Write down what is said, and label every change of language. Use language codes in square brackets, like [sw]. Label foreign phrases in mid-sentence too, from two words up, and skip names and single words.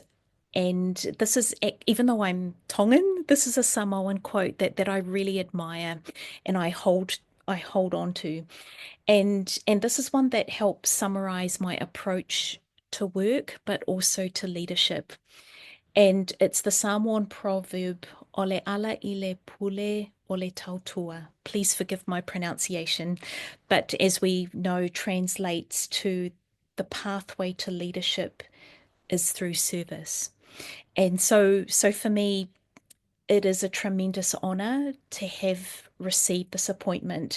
[en] And this is, even though I'm Tongan, this is a Samoan quote that I really admire and I hold on to. And this is one that helps summarize my approach to work, but also to leadership. And it's the Samoan proverb, [sm] ole ala ile pule ole tautua. [en] Please forgive my pronunciation, but as we know, translates to the pathway to leadership is through service. And so for me, it is a tremendous honor to have received this appointment.